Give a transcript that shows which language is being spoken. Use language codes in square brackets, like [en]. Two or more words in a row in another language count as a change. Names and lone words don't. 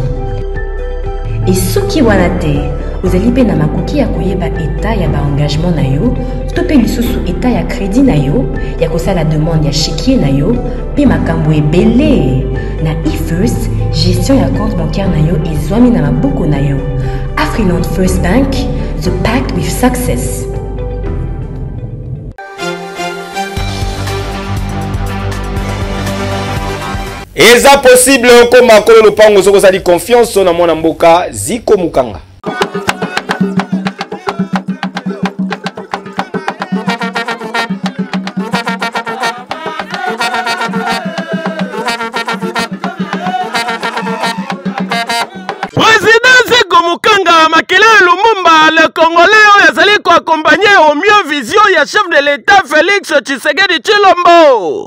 [ln] Et soki wana te, ozali pe na makoki ya koyeba état ya ba engagement na yo, topé lisusu état ya crédit na yo, ya kosala demande ya chéquier na yo, pe makambo ebele. Na IFIRST, gestion ya [fr] compte bancaire [ln] na yo ezwami na maboko na yo. [en] Afriland First Bank, the pact with success. [ln] Eza possible comme akolo lopango soko sali confiance na mwana mboka Ziko Mukanga. Président Ziko Mukanga Makele Lumumba, [fr] le Congolais [ln] azali ko accompagner [fr] au mieux [ln] vision ya [fr] chef de l'État [ln] Félix Tshisekedi Tshilombo.